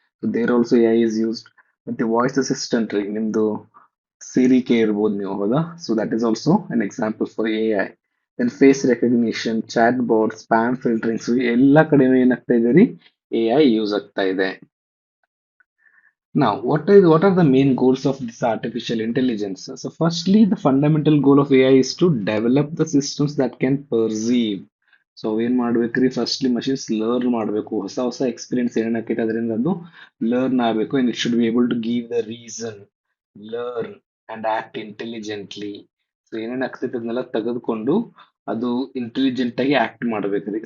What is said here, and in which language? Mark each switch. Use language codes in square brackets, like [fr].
[en] So there also A I is used. [kn] ಮತ್ತೆ voice assistant ರೀ, ನಿಮ್ದು ಸಿರಿ ಕೆ ಇರ್ಬೋದು ನೀವು ಹೌದಾ. [en] So that is also an example for A I. Then face recognition, chat board, spam filterings, [kn] ಎಲ್ಲ ಕಡೆನೂ ಏನಾಗ್ತಾ ಇದೆ ರೀ, ಎ ಐ ಯೂಸ್ ಆಗ್ತಾ ಇದೆ. [en] Now, what are the main goals of this artificial intelligence? So, firstly, the fundamental goal of AI is to develop the systems that can perceive. [kn] So ಏನ್ ಮಾಡ್ಬೇಕ್ರಿ, firstly machines learn ಮಾಡಬೇಕು, ಹೊಸ ಹೊಸ experience ಏನೇನಾಕೈತೆ ಅದರಿಂದ ಅದು learn ಆಗಬೇಕು. [en] And it should be able to give the reason, learn and act intelligently. [kn] So ಏನೇನ್ ಆಗ್ತೈತೆ ಅದನ್ನೆಲ್ಲ ತೆಗೆದುಕೊಂಡು ಅದು ಇಂಟೆಲಿಜೆಂಟ್ ಆಗಿ ಆಕ್ಟ್ ಮಾಡ್ಬೇಕ್ರಿ.